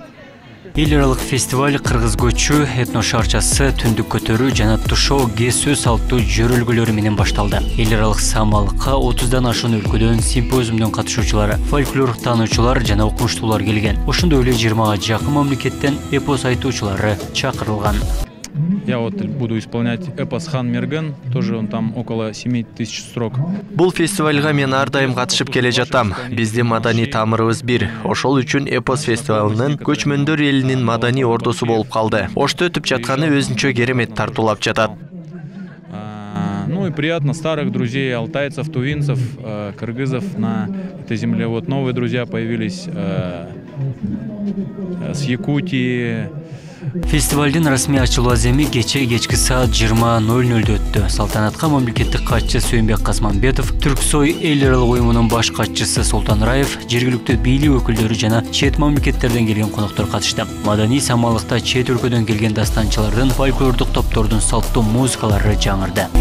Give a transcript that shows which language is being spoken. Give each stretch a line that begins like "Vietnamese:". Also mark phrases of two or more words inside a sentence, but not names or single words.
Kyrgyz: Эл аралык фестиваль кыргыз көчү, этно шарчасы, түндүк көтөрүү жана тушоо кесүү салттуу жөрөлгөлөрү менен башталды. Эл аралык самалыкка 30дан ашуун өлкөдөн симпозиумдун катышуучулары, фольклор таануучулар жана окумуштуулар келген. Ошондой эле 20га жакын мамлекеттен эпос айтуучулары чакырылган.
Russian: Я вот буду исполнять эпос Хан Мерген, тоже он там около 7000 строк.
Kyrgyz: Бул фестивалга мен ар дайым катышып келе жатам. Биздин маданий тамырыбыз бир. Ошол үчүн эпос фестивалынын көчмөндөр элинин маданий ордосу болуп калды. Ошто өтүп жатканы өзүнчө керемет тартуулап жатат.
Russian: Ну и приятно старых друзей, алтайцев, тувинцев, кыргызов на этой земле. Вот новые друзья появились с Якутии.
Kyrgyz: Фестивалдын расмий ачылуу аземи кечки саат 20:00 өттү. Салтанатка мамлекеттик катчы Сүйөнбек Касманбетов, Түрксой эл аралык уюмунун баш катчысы Султан Раев, жергиликтүү бийлик өкүлдөрү жана чет мамлекеттерден келген коноктор катышты. Маданий самалыкта чет өлкөдөн келген дастанчылардын, фольклордук топтордун салттуу музыкалары жаңырды.